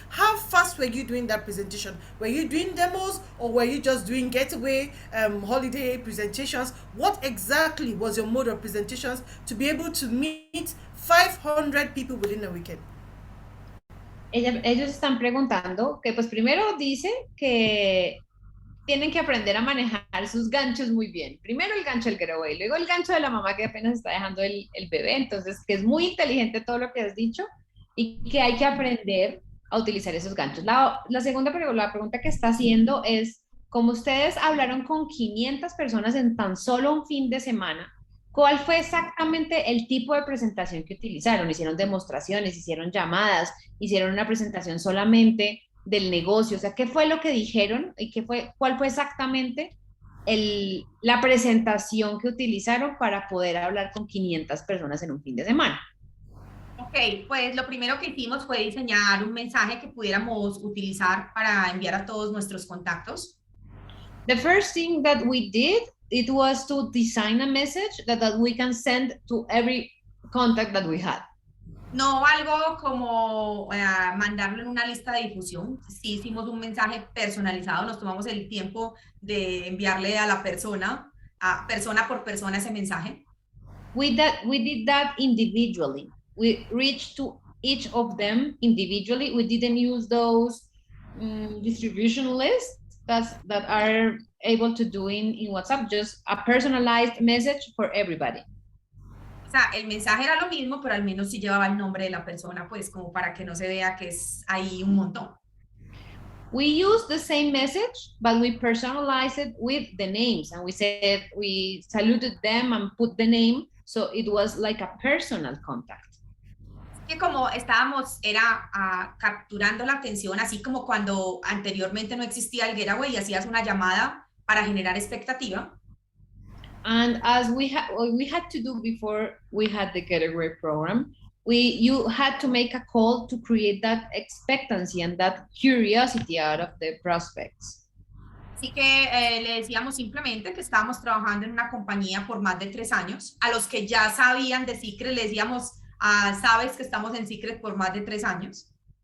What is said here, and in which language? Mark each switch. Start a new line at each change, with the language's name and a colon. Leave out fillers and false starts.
English: How fast were you doing that presentation? Were you doing demos, or were you just doing getaway holiday presentations? What exactly was your mode of presentations to be able to meet 500 people within a weekend?
Spanish: Ellos están preguntando que pues primero dicen que tienen que aprender a manejar sus ganchos muy bien. Primero el gancho del getaway, luego el gancho de la mamá que apenas está dejando el bebé. Entonces, que es muy inteligente todo lo que has dicho y que hay que aprender a utilizar esos ganchos. La pregunta que está haciendo es, como ustedes hablaron con 500 personas en tan solo un fin de semana, ¿cuál fue exactamente el tipo de presentación que utilizaron? ¿Hicieron demostraciones, hicieron llamadas, hicieron una presentación solamente del negocio? O sea, ¿qué fue lo que dijeron y cuál fue exactamente la presentación que utilizaron para poder hablar con 500 personas en un fin de semana? Ok, pues lo primero que hicimos fue diseñar un mensaje que pudiéramos utilizar para enviar a todos nuestros contactos.
English: The first thing that we did, it was to design a message that we can send to every contact that we had.
Spanish: No algo como mandarlo en una lista de difusión. Sí hicimos un mensaje personalizado, nos tomamos el tiempo de enviarle a la persona, persona por persona, ese mensaje.
English: We did that individually. We reached to each of them individually. We didn't use those distribution lists that are able to do in WhatsApp, just a personalized message for everybody.
Spanish: O sea, el mensaje era lo mismo, pero al menos sí llevaba el nombre de la persona, pues como para que no se vea que es ahí un montón.
English: We used the same message, but we personalized it with the names, and we saluted them and put the name, so it was like a personal contact.
Spanish: Que como estábamos capturando la atención, así como cuando anteriormente no existía el getaway y hacías una llamada para generar expectativa.
English: And as we had to do before we had the getaway program, you had to make a call to create that expectancy and that curiosity out of the prospects.
Spanish: Así que le decíamos simplemente que estábamos trabajando en una compañía por más de 3 años. A los que ya sabían de Secret le decíamos, sabes que estamos en Secret por más de 3 años.